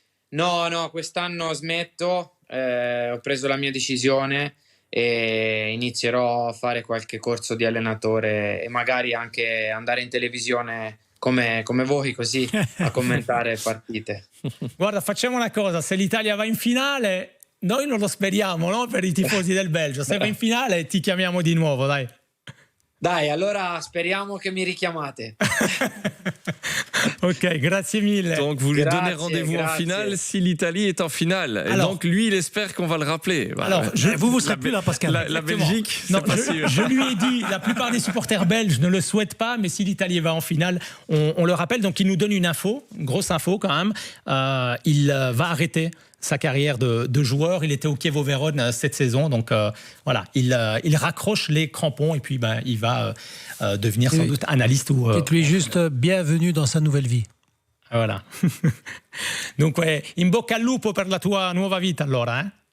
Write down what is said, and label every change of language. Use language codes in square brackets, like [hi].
[it] No, quest'anno smetto, ho preso la mia decisione e inizierò a fare qualche corso di allenatore e magari anche andare in televisione come voi, così a commentare partite. Guarda, facciamo una cosa, se l'Italia va in finale, noi non lo speriamo, no? Per i tifosi del Belgio, se va in finale ti chiamiamo di nuovo, dai. Dai, allora speriamo che mi richiamate. Ok, grazie mille. [fr] Donc vous lui donnez rendez-vous en finale si l'Italie est en finale. Et alors, donc lui, il espère qu'on va le rappeler. Alors, vous serez plus là, Pascal. La Belgique, c'est pas sûr. Je lui ai dit, la plupart des supporters belges ne le souhaitent pas, mais si l'Italie va en finale, on le rappelle. Donc il nous donne une info, une grosse info quand même. Il va arrêter sa carrière de joueur. Il était au Chievo Vérone cette saison, donc voilà, il raccroche les crampons et puis il va devenir sans doute analyste. Dites-lui juste bienvenue dans sa nouvelle vie. Voilà. [it] Donc in bocca al lupo per la tua nuova vita allora.